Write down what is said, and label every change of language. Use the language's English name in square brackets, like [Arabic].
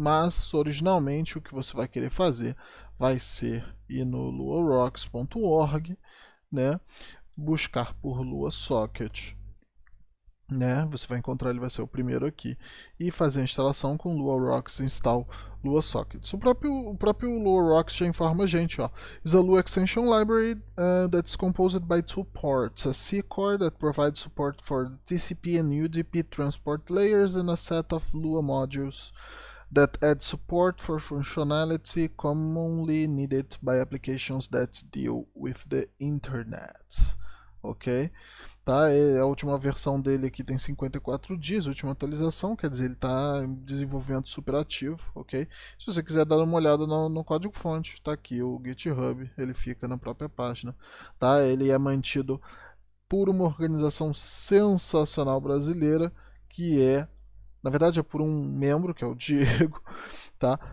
[Portuguese] Mas originalmente o que você vai querer fazer vai ser ir no luarocks.org, né? Buscar por Lua Socket, né? Você vai encontrar, ele vai ser o primeiro aqui, e fazer a instalação com LuaRocks install Lua Sockets. O próprio LuaRocks já informa a gente, ó. [English] Is a Lua extension library that's composed by two ports, a C core that provides support for TCP and UDP transport layers and a set of Lua modules that add support for functionality commonly needed by applications that deal with the internet. [Portuguese] Ok? Tá? A última versão dele aqui tem 54 dias, a última atualização, quer dizer, ele está em desenvolvimento super ativo, ok? Se você quiser dar uma olhada no código-fonte, está aqui o GitHub, ele fica na própria página, tá? Ele é mantido por uma organização sensacional brasileira, que na verdade é por um membro, que é o Diego, tá?